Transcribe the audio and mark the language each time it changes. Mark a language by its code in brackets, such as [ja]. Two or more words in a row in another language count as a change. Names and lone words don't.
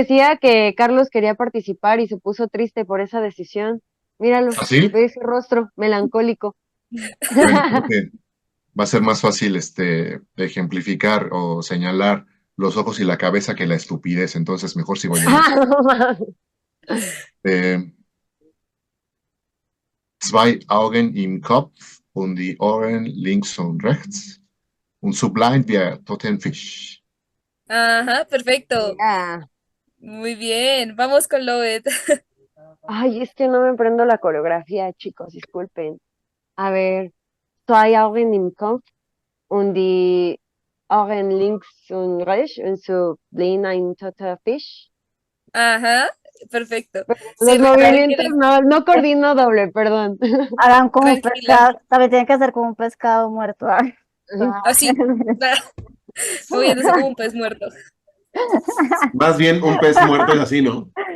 [es] decía que Carlos quería participar y se puso triste por esa decisión. Míralo, ¿Así? ve ese rostro melancólico. Bueno, creo que va a ser más fácil ejemplificar o señalar los ojos y la cabeza que la estupidez, entonces mejor sigo yo. No mames. [de] Eh, Zwei Augen im Kopf und die Ohren links und rechts und so blind wie ein Totenfisch. [es] Ajá, perfecto. Ah, Muy bien, vamos con Lobet. ay, es que no me prendo la coreografía, chicos, disculpen. A ver, [de] zwei Augen im Kopf und die Ohren links und rechts und so blind ein toter Fisch. [es] Ajá, perfecto. Los Sí, movimientos no coordino doble, perdón. Hagan como un Tranquila. pescado, también tienen que hacer como un pescado muerto. Así, moviéndose como un pez muerto. Más bien un pez muerto es así, ¿no?